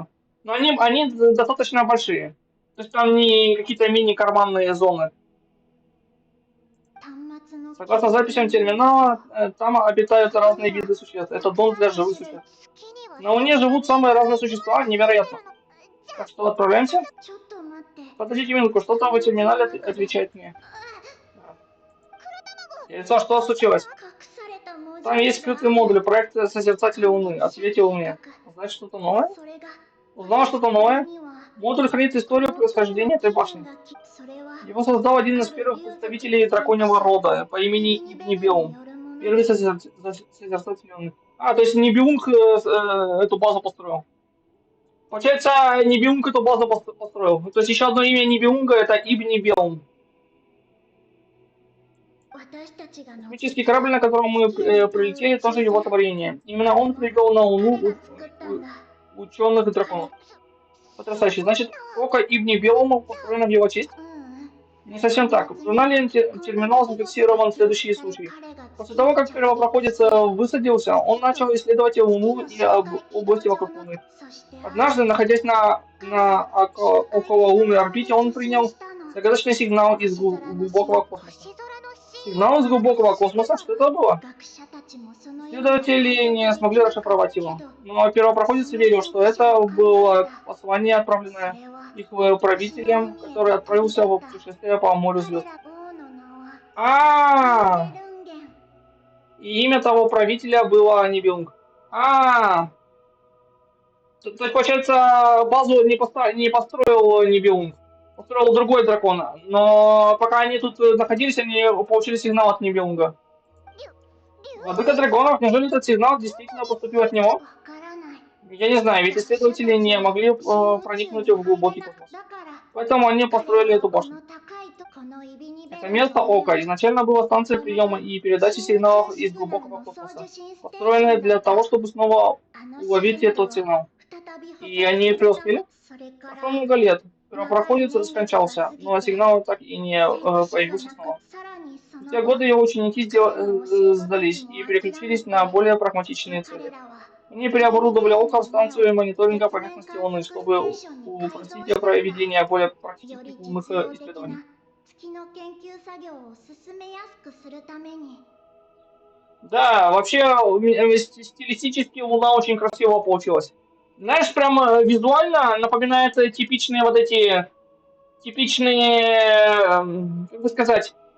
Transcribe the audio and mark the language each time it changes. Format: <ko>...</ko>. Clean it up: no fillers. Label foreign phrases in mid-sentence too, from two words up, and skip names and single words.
<ru>Но они достаточно большие. То есть там не какие-то мини-карманные зоны.</ru> <ja>端末の</ja> <ru>Согласно записям терминала, там обитают разные виды существ. Это дом для живых существ. На Луне живут самые разные существа, невероятно. Так что отправляемся?</ru> <ja>ちょっと待って</ja> <ru>Подождите минутку, что-то в терминале отвечает мне. Яйцо, что случилось?</ru> <ja>隠された文字</ja> <ru>Там есть скрытый модуль проекта Созерцатели Луны. Ответил мне. Знаешь что-то новое?</ru> <ja>それが</ja> <ru>Узнал что-то новое?</ru> <ja>には</ja> <ru>Модуль хранит историю происхождения этой башни.</ru> <ja>それは</ja> <ru>Его создал один из первых представителей драконьего рода по имени Ибни Белум. Первый созерцатель Луны. То есть Нибиунг эту базу построил. Получается, Нибиунг эту базу построил. То есть еще одно имя Нибиунга это Ибни Белум.</ru> <ja>私たちが乗っ</ja> <ru>Космический корабль, на котором мы прилетели, тоже его творение. Именно он привел на Луну</ru> <ja>作ったんだ</ja> <ru>ученых и драконов. Потрясающе. Значит, око Ибни Белума построено в его честь?</ru> <ja>うん</ja> <ru>Не совсем так. В журнале терминал зафиксирован следующий случай. После того, как первопроходец высадился, он начал исследовать Луну и области вокруг Луны.</ru> <ja>そして</ja> <ru>Однажды, находясь на около лунной орбите, он принял загадочный сигнал из глубокого космоса.</ru> <ja>星空のシーン</ja> <ru>Сигнал из глубокого космоса? Что это было?</ru> <ja>学者たちもその</ja> <ru>Исследователи не смогли расшифровать его. Но первопроходец верил, что это было послание, отправленное их правителем, который отправился в путешествие по морю звезд.</ru> <ja>王の名は</ja> <ru>А,</ru> <ja>ルンゲン</ja> <ru>и имя того правителя было Нибелунг. То есть, получается, базу не построил Нибелунг. Построил другой дракон. Но пока они тут находились, они получили сигнал от Нибелунга. Владыка драконов, неужели этот сигнал действительно поступил от него?</ru> <ja>わからない</ja> <ru>Я не знаю, ведь исследователи не могли проникнуть в глубокий космос.</ru> <ja>だから</ja> <ru>Поэтому они построили эту</ru> <ja>こ</ja> <ru>башню.</ru> <ja>の高いとこのイビニベル</ja> <ru>Это место Ока изначально было станцией приема и передачи сигналов из глубокого космоса, построенной для того, чтобы снова уловить этот сигнал. И они преуспели? Прошло много лет. Первопроходец скончался, но сигнал так и не появился снова. В те годы его ученики сдались и переключились на более прагматичные цели. Они переоборудовали Око в станцию мониторинга поверхности Луны, чтобы упростить проведение более практических лунных исследований.</ru> <ja>月の研究作業を進めやすくするために</ja> <ru>Да, вообще стилистически Луна очень красиво получилась. Знаешь, прям визуально напоминает типичные вот эти, как бы сказать,</ru>